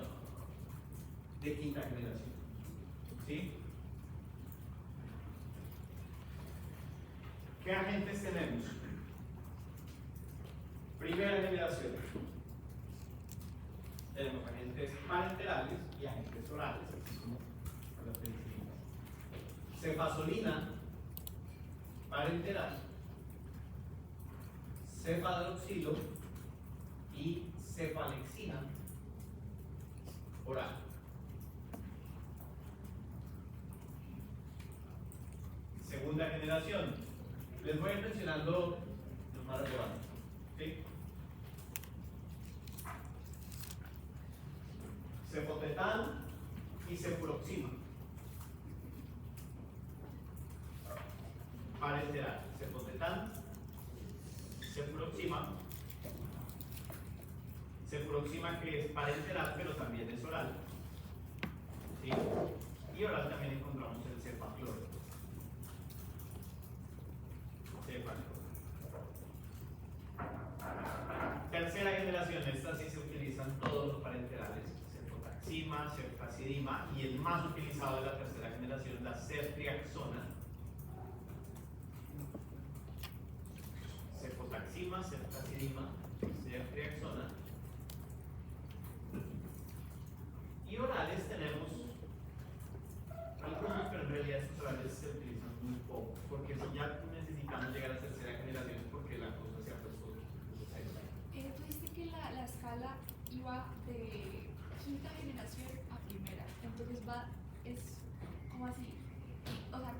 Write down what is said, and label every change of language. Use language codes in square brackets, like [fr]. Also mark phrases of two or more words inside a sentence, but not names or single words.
[es] De quinta generación, ¿sí? ¿Qué agentes tenemos? Primera generación. Tenemos agentes parenterales y agentes orales, así como las penicilinas. Cefazolina, parenteral, cefadroxilo y cefalexina, oral. Segunda generación. Les voy a ir mencionando los más relevantes, ¿sí? cefuroxima. Parenteral, cefotetán, cefuroxima. Cefuroxima que es parenteral pero también es oral. ¿Sí? Y oral también encontramos el cefacloro. Tercera generación, estas sí se utilizan todos los parenterales, cefotaxima, cefazidima, y el más utilizado de la tercera generación, la ceftriaxona. Cefotaxima, cefazidima, ceftriaxona. Y orales tenemos algunos, pero en realidad estos orales se utilizan muy poco, porque si ya necesitamos llegar a tercera generación es porque la cosa se ha puesto. Tú dijiste que la escala iba de quinta generación a primera, entonces es como así, o sea,